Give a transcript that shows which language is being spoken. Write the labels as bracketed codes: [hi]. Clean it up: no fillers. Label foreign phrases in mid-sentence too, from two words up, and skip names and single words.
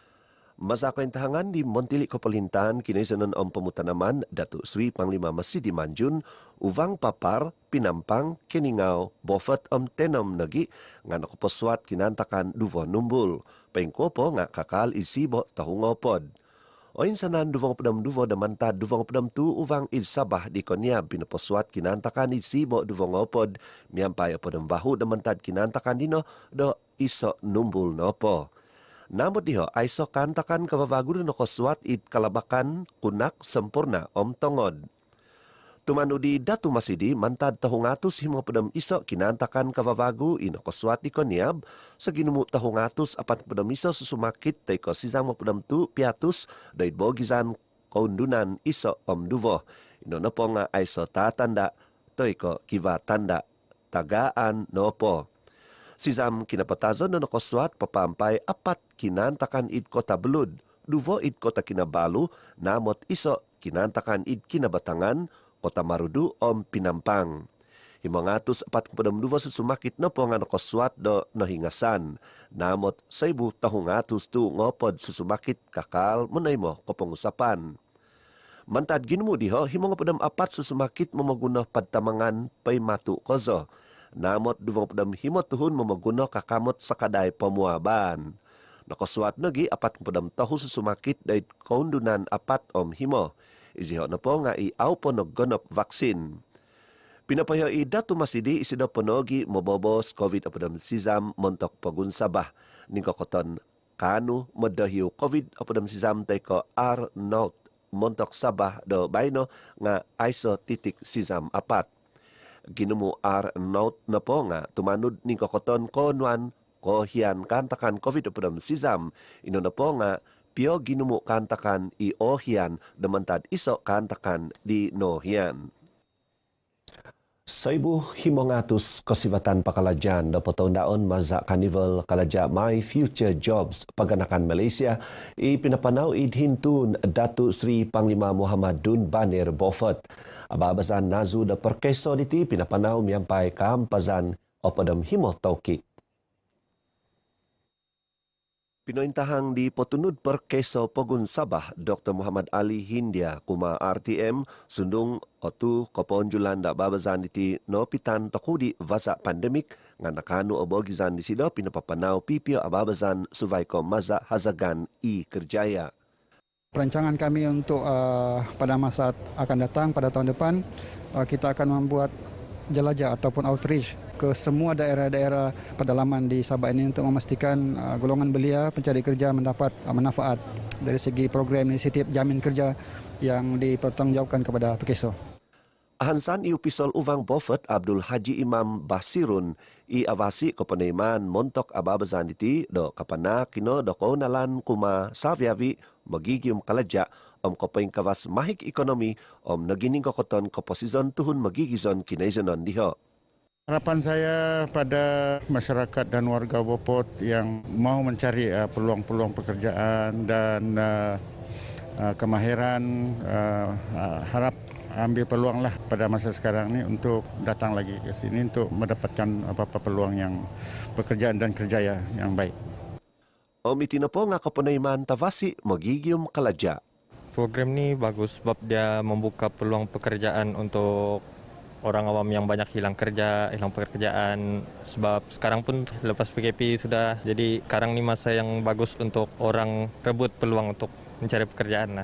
[dtp] Masa kaintahangan di Montili Kopalintan kinaisanon pemutanaman Datuk Sri Panglima Masidi Manjun uvang papar pinampang keningaw bofet tenom nagi nga nakoposwat kinantakan duvo numbul pengkopo nga kakal isibo tahungopod. Oin sanan duvong pedam duvo damantad duvong pedam tu uvang il Sabah di Koniab pinaposwat kinantakan isibo duvong opod miampay apodam bahu damantad kinantakan dino do iso numbul nopo. Namun diho, aiso kantakan kababago na koswat it kalabakan kunak sempurna tongod. Tumanu di Datu Masidi, mantad tahungatus himo pedam iso kinantakan kababago ino koswat di Koniab, sa ginumu tahungatus apat pedam iso susumakit tay ko sisang mo pedam tu piatus dahil bogizan kaundunan iso duvo. Ino na po nga aiso tatanda, tay ko kiva tanda tagaan no po. Sisam kinapatazon na nakoswat papampay apat kinantakan id Kota Bulud, duvo id Kota Kinabalu, namot iso kinantakan id Kinabatangan, Kota Marudu Pinampang. Himangatus apat kepadam duvo susumakit na po nga nakoswat do nahingasan, namot saibu tahungatus tu ngopod susumakit kakal munay mo kapangusapan. Mantad ginumu diho, himong padam apat susumakit mamagunah padtamangan pay matu kozo. Namot duvang pedam himot tuhun mamaguno kakamot sakaday pamuaban. Nakoswat nagi apat pedam tahu susumakit dahil kaundunan apat himo. Iziho na po nga iaw po naggonop vaksin. Pinapayo i Datu Masidi isido ponogi mabobos COVID-19 sizam montok pagunsabah. Ningkakoton kanu madahiyo COVID-19 tay ko R0 montok sabah do bayno nga ISO titik sizam apat. Ginumu R0 na po nga tumanod ni kakoton konuan ko hiyan kantakan COVID-19 sizam. Ino na po nga pio ginumu kantakan i ohian damantad iso kantakan di nohian. Saibu himongatus kasibatan pakalajan na potondaon maza Carnival Kalaja My Future Jobs Paganakan Malaysia ipinapanaw idhintun Datuk Sri Panglima Muhammad Dun Banir Beaufort. Ababasan nazu da perkeso diti pinapanaw miyampay kampazan o padam himo taukik. Pinointahang di potunud perkeso Pogun Sabah Dr. Muhammad Ali Hindia kuma RTM sundung otu koponjulan da babazan diti no pitan takudi vasa pandemik nga nakanu obogizan di sido pinapapanaw pipio ababazan suvay ko maza hazagan i kerjaya. [ms] Perancangan kami untuk pada masa akan datang pada tahun depan kita akan membuat jelajah ataupun outreach ke semua daerah-daerah pedalaman di Sabah ini untuk memastikan golongan belia pencari kerja mendapat manfaat dari segi program inisiatif jamin kerja yang dipertanggungjawabkan kepada Pekeso. [dtp] Ahansan iupisol uvang Beaufort Abdul Haji Imam Basirun i avasi kepenaiman montok ababazan diti do kapana kino do kaunalan kuma saviavi magigium kalaja kopeng kawas mahik ekonomi nagining kokoton koposizon tuhun magigizon kinaizanon diho. [ms] Harapan saya pada masyarakat dan warga Beaufort yang mau mencari peluang-peluang pekerjaan dan kemahiran harap ambil peluanglah pada masa sekarang ini untuk datang lagi ke sini untuk mendapatkan apa-apa peluang yang pekerjaan dan kerjaya yang baik. [dtp] Itina po nga kapanayman tavasi magigium kalaja. [ms] Program ni bagus sebab dia membuka peluang pekerjaan untuk orang awam yang banyak hilang pekerjaan sebab sekarang pun lepas PKP sudah jadi sekarang ni masa yang bagus untuk orang rebut peluang untuk mencari pekerjaan lah.